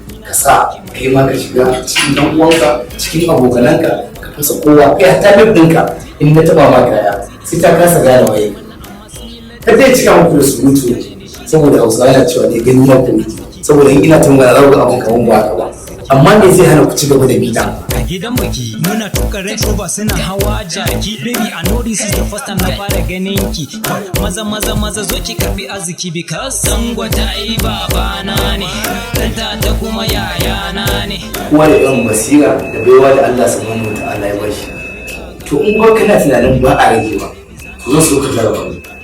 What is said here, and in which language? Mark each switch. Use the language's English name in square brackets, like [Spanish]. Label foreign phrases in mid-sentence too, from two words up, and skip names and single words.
[Hausa] Ka sa kai ma ka shiga cikin ɗan uwanka, cikin abokananka, ka fasa kowa, kai hatta bib ɗinka, in na taɓa ma kaya, sai ta kasa gane waye. Kar dai cika muku da surutu, saboda Hausawa yana cewa dai gani ya koyi. Saboda in ina tambaya za ku ga abin kamar ba haka ba. Amma me zai hana ku ci gaba da bi na? A gidan biki, muna tuka Range Rover suna hawa jaki. [English] Baby, I know this is the first time [Hausa] na fara ganin ki. Maza, maza, maza, zo ki karɓi arziki, because Dangote ai babana ne, Dantata kuma yayana ne. Kowa da irin basira da baiwa da Allah [Arabic] سبحانه وتعالى [Hausa] ya bashi. To, in ba kana tunanin ba a rage ba, to, zan so ka jarraba ni.